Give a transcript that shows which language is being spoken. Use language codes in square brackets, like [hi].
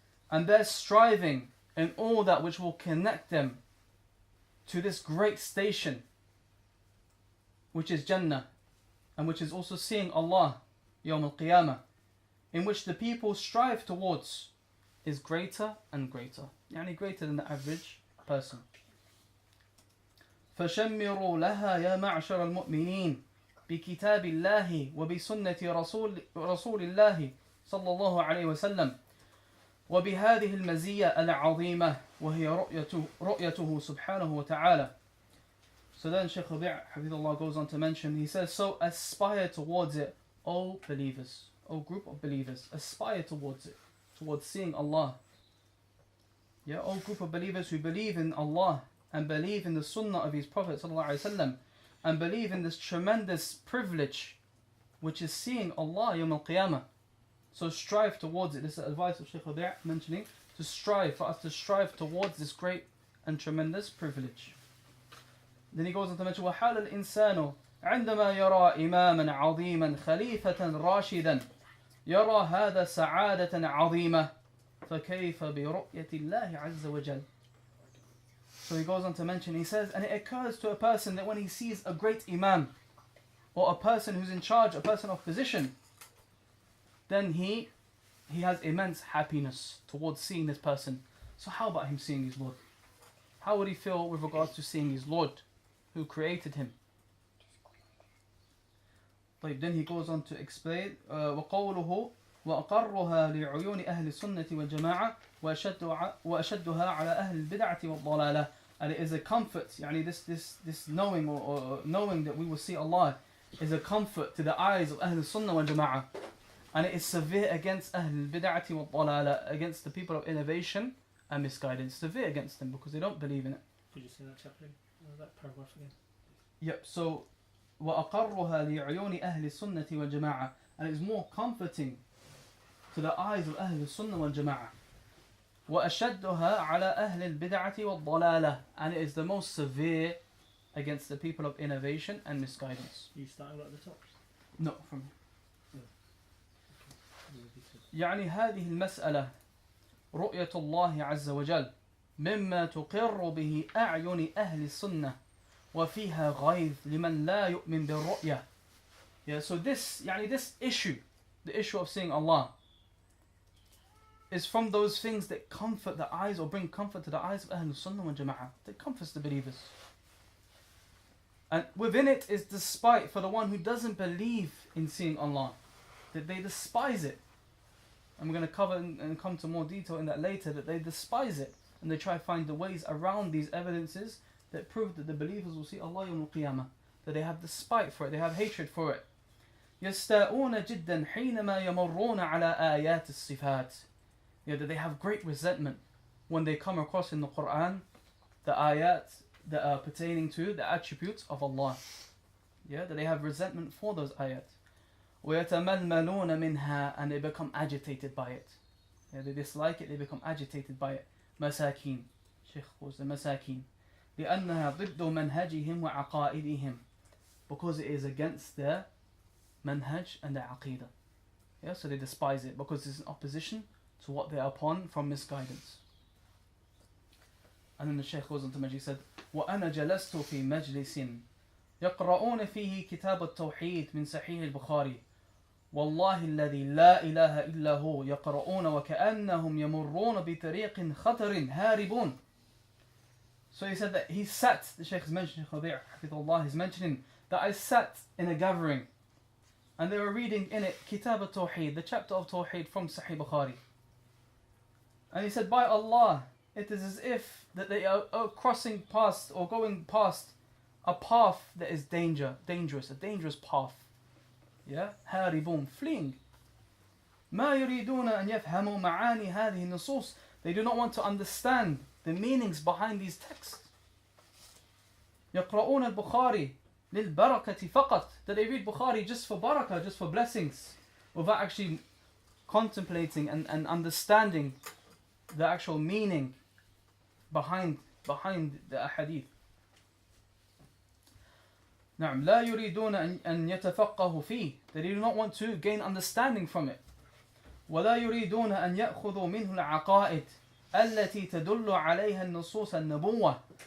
[en] And their striving in all that which will connect them to this great station, which is Jannah, and which is also seeing Allah Yawm Al-Qiyamah, in which the people strive towards, is greater and greater. Yani greater than the average person. [ar] فشمروا لها يا معشر المؤمنين بكتاب الله وبسنة رسول الله صلى الله عليه وسلم وبهذه المزية العظيمة وهي رؤيته سبحانه وتعالى. [en] So then Shaykh Rabī Hafidhullah goes on to mention, he says, so aspire towards it, O believers, O group of believers, aspire towards it, towards seeing Allah. Yeah, O group of believers who believe in Allah and believe in the Sunnah of His Prophet sallallahu alaihi wasallam, and believe in this tremendous privilege which is seeing Allah Yawm Al-Qiyamah. So strive towards it. This is the advice of Shaykh Rabī mentioning, to strive, for us to strive towards this great and tremendous privilege. Then he goes on to mention, [ar] وَحَالَ الْإِنسَانُ عندما يرى إماما عظيما خليفة راشدا يرى هذا سعادة عظيمة فكيف برؤية الله عز وجل. [en] So he goes on to mention, he says, and it occurs to a person that when he sees a great imam or a person who's in charge, a person of position, then he has immense happiness towards seeing this person. So how about him seeing his Lord? How would he feel with regards to seeing his Lord who created him? Then he goes on to explain, [ar] وقوله وأقرها لعيون أهل السنة والجماعة وأشدها على أهل البدعة والضلالة. [en] And it is a comfort, [ar] يعني [en] this knowing or knowing that we will see Allah is a comfort to the eyes of Ahl Al-Sunnah wal Jamā'ah. And it is severe against Ahl Al-Bid'ati wal Dalala, against the people of innovation and misguidance. Severe against them because they don't believe in it. Could you say that chapter, that paragraph again? Yep, so [ar] وأقرها لعيون أهل السنة والجماعة. [en] And it is more comforting to the eyes of Ahl Al-Sunnah wal Jamā'ah. [ar] وأشدها على أهل البدعة والضلالة. [en] And it is the most severe against the people of innovation and misguidance. You starting at the top? No, from [ar] يعني هذه المسألة رؤية الله عز وجل مما تقر به أعين أهل السنة وفيها غيظ لمن لا يؤمن بالرؤية. [en] Yeah, so this issue, the issue of seeing Allah, is from those things that comfort the eyes or bring comfort to the eyes of Ahl Al-Sunnah wal Jamā'ah. That comforts the believers. And within it is despite for the one who doesn't believe in seeing Allah. That they despise it. And we're going to cover and come to more detail in that later, that they despise it. And they try to find the ways around these evidences that prove that the believers will see Allah yawm al-Qiyamah. That they have despite for it, they have hatred for it. [ar] يَسْتَاءُونَ جِدًّا حِينَمَا يَمُرُّونَ عَلَى آيَاتِ الصِّفَاتِ. [en] Yeah, that they have great resentment when they come across in the Quran the ayat that are pertaining to the attributes of Allah. Yeah, that they have resentment for those ayat. [ar] وَيَتَمَلْمَلُونَ مِنْهَا, [en] and they become agitated by it. Yeah, they dislike it, they become agitated by it. [ar] مساكين. [en] Shaykh calls them [ar] مساكين. لأنها ضد منهجهم وعقائدهم. [en] Because it is against their manhaj and their aqidah. Yeah, so they despise it because it's in opposition to what they are upon from misguidance. And then the Shaykh goes on to Majid, said, [ar] وَأَنَا جَلَسْتُ فِي مَجْلِسٍ يَقْرَؤُونَ فِيهِ كِتَابَ التَّوْحِيدِ مِنْ صَحِيحِ البخاري والله الذي لا إله إلا هو يقرؤون وكأنهم يمرون بطريق خطر هاربون. [en] So he said that he sat, the Shaykh is mentioning, Rabī Hafidhullah is mentioning that I sat in a gathering and they were reading in it Kitab al-Tawheed, the chapter of Tawheed from Sahih Bukhari. And he said, by Allah, it is as if that they are crossing past or going past a path that is dangerous, a dangerous path. Yeah, [ar] هاربون, [en] fleeing. [ar] ما يريدون أن يفهموا معاني هذه النصوص. [en] They do not want to understand the meanings behind these texts. [ar] يقرؤون البخاري للبركة فقط. [en] That they read Bukhari just for barakah, just for blessings, without actually contemplating and understanding the actual meaning behind the ahadith. [ar] نعم لا يريدون أن يتفقهوا فيه. [en] They do not want to gain understanding from it. [ar] ولا يريدون أن يأخذوا منه العقائد التي تدل عليها النصوص النبوة.